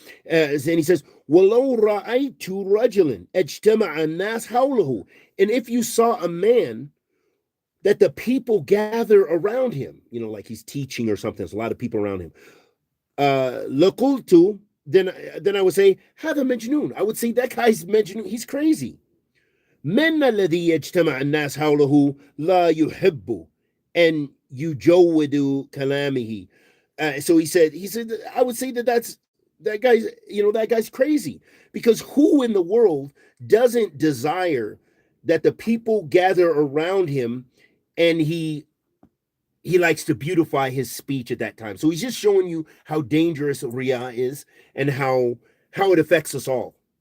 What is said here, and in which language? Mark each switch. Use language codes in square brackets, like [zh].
[en] And he says, [ar] وَلَوْ رَأَيْتُ رَجُلًا اجْتَمَعَ النَّاسْ حَوْلَهُ, [en] and if you saw a man that the people gather around him, like he's teaching or something, there's a lot of people around him, [ar] لَقُلْتُ, [en] then I would say, [ar] هذا مجنون. [en] I would say that guy's majnun, he's crazy. [ar] من الذي يجتمع الناس حوله لا يحب أن يجود كلامه. [en] So he said, I would say that's that guy's crazy, because who in the world doesn't desire that the people gather around him, and he likes to beautify his speech at that time. So he's just showing you how dangerous Riyah is, and how it affects us all.